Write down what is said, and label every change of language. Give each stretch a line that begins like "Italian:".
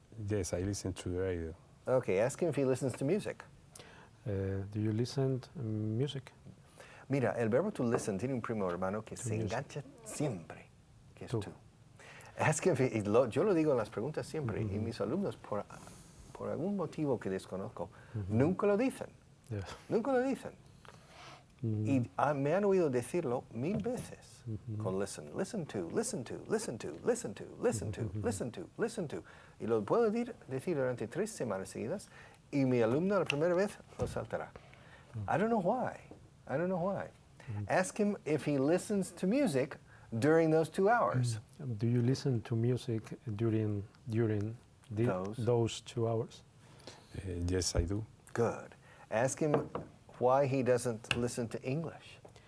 English: Yes, I listen to the radio. Okay, ask him if he listens to music. Do you listen to music?
Spanish: Mira, el verbo to listen tiene un primo hermano que se
English: music.
Spanish: engancha siempre, que es Tú. tú.
English: Ask him if
Spanish: yo lo digo en las preguntas siempre, y mis alumnos, por algún motivo que desconozco, nunca lo dicen.
English: Yes.
Spanish: Nunca lo dicen. Y me han oído decirlo 1000 veces con listen.
English: Listen to, listen to, listen to, listen to, listen to, listen to, listen to.
Spanish: Y lo puedo decir durante 3 semanas seguidas y mi alumno la primera vez lo saltará.
English: I don't know why. I don't know why. Ask him if he listens to music during those 2 hours. Do you listen to music during those 2 hours? Yes, I do. Good. Ask him why he doesn't listen to English.